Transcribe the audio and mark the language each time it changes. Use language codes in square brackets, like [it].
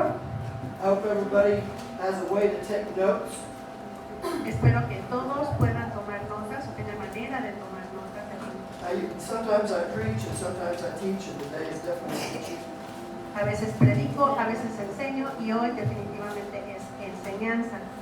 [en] I hope everybody has a way to take notes. [es] Espero que todos puedan tomar notas o tengan manera de tomar notas. [en] Sometimes I preach and sometimes I teach, and today is definitely teaching. [es] A veces predico, a veces enseño y hoy definitivamente es enseñanza.